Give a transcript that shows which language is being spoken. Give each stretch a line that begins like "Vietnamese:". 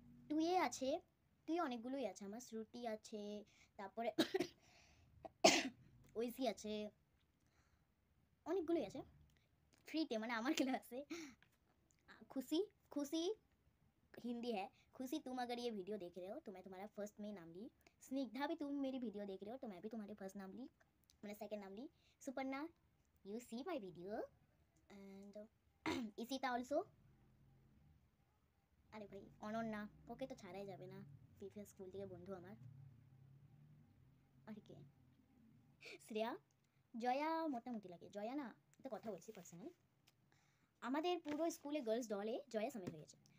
Bangla: 2-এ আছে, 2-এ অনেকগুলোই আছে, আমার শ্রুতি আছে, তারপরে ঐশী আছে, অনেকগুলোই আছে। 3-তে মানে আমার ক্লাসে
Hindi: खुशी खुशी हिंदी है। खुशी, तुम अगर ये वीडियो देख रहे हो तो मैं तुम्हारा फर्स्ट में नाम ली। स्निग्धा भी तुम मेरी वीडियो देख रहे हो तो मैं भी तुम्हारे फर्स्ट नाम ली, मैंने सेकंड नाम ली।
English: Suparna, you see my video and Ishita also.
Bangla: আরে ভাই অনন্যা, ওকে তো ছাড়াই যাবে না, প্রিভিয়াস স্কুল থেকে বন্ধু আমার। আর কে? শ্রেয়া, জয়া মোটামুটি লাগে। জয়া না, এটা কথা বলছি পার্সোনাল, আমাদের পুরো স্কুলে গার্লস দলে জয়া সামিল হয়েছে।